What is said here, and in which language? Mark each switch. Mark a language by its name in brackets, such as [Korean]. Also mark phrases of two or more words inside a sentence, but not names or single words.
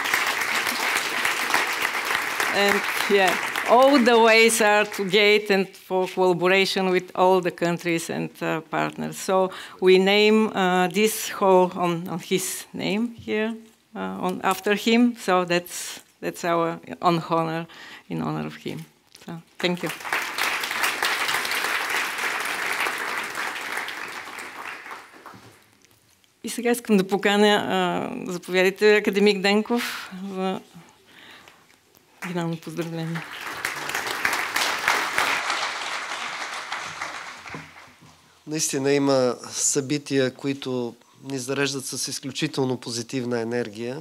[English] And yeah, all the ways are to GATE and for collaboration with all the countries and partners. So we name this hall on his name here, after him. So that's our honor, in honor of him. So thank you. [Bulgarian] И сега искам да поканя, заповядайте, академик Денков, за финално поздравление. Наистина има събития, които ни зареждат с изключително позитивна енергия.